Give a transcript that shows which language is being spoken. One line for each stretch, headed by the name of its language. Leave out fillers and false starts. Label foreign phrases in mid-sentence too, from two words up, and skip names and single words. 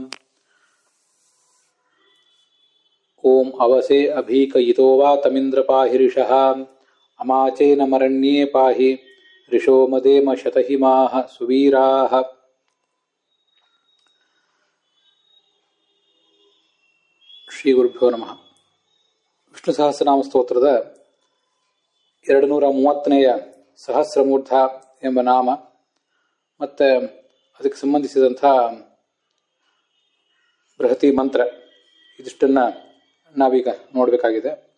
Sanskrit: ಓಂ ಅವಸೇ ಅಭೀಕಯಿತೋ ವಾ ತಮಿಂದ್ರ ಪಾಹಿ ರಿಷಃ ಅಮಾಚೇನ ಮರಣ್ಯೇ ಪಾಹಿ ರಿಷೋ ಮದೇಮ ಶತಹಿಮಾಃ ಸುವೀರಾಃ. ಶ್ರೀ ಗುರುಭ್ಯೋ ನಮಃ.
Kannada: ವಿಷ್ಣು ಸಹಸ್ರನಾಮ ಸ್ತೋತ್ರದ 230ನೇಯ ಸಹಸ್ರಮೂರ್ಧ ಎಂಬ ನಾಮ ಮತ್ತು ಅದಕ್ಕೆ ಸಂಬಂಧಿಸಿದಂಥ ಬೃಹತಿ ಮಂತ್ರ ಇದಿಷ್ಟನ್ನು ನಾವೀಗ ನೋಡಬೇಕಾಗಿದೆ.